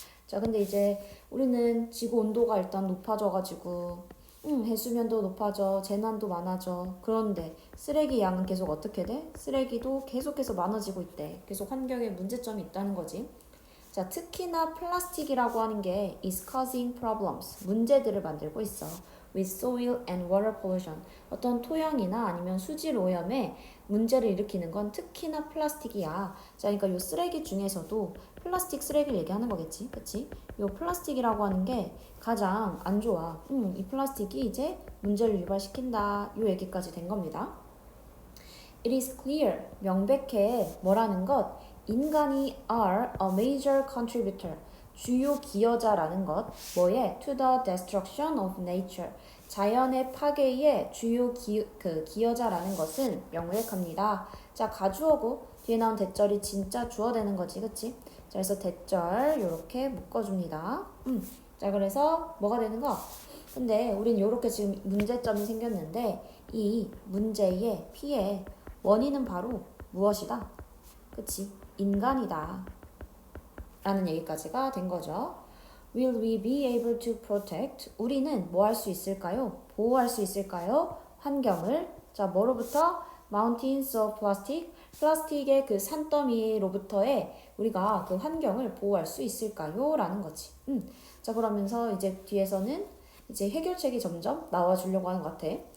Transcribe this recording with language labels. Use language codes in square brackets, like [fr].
[ko] 자, 근데 이제 우리는 지구 온도가 일단 높아져가지고 해수면도 높아져, 재난도 많아져. 그런데 쓰레기 양은 계속 어떻게 돼? 쓰레기도 계속해서 많아지고 있대. 계속 환경에 문제점이 있다는 거지. 자, 특히나 플라스틱이라고 하는 게 [en] is causing problems. [ko] 문제들을 만들고 있어. [en] with soil and water pollution. [ko] 어떤 토양이나 아니면 수질 오염에 문제를 일으키는 건 특히나 플라스틱이야. 자, 그러니까 요 쓰레기 중에서도 플라스틱 쓰레기를 얘기하는 거겠지. 그치? 요 플라스틱이라고 하는 게 가장 안 좋아. 이 플라스틱이 이제 문제를 유발시킨다. 요 얘기까지 된 겁니다. [en] It is clear. [ko] 명백해. 뭐라는 것? 인간이 [en] are a major contributor. [ko] 주요 기여자라는 것. 뭐에? [en] To the destruction of nature. [ko] 자연의 파괴의 주요 기여자라는 것은 명백합니다. 자, 가주어고 뒤에 나온 대절이 진짜 주어 되는 거지. 그치? 자, 그래서 대절 요렇게 묶어줍니다. 자, 그래서 뭐가 되는 거? 근데 우린 요렇게 지금 문제점이 생겼는데 이 문제의 피해 원인은 바로 무엇이다? 그치? 인간이다. 라는 얘기까지가 된 거죠. [en] Will we be able to protect? [ko] 우리는 뭐 할 수 있을까요? 보호할 수 있을까요? 환경을. 자, 뭐로부터? [en] Mountains of plastic. [ko] 플라스틱의 그 산더미로부터의 우리가 그 환경을 보호할 수 있을까요? 라는 거지. 자, 그러면서 이제 뒤에서는 이제 해결책이 점점 나와주려고 하는 것 같아.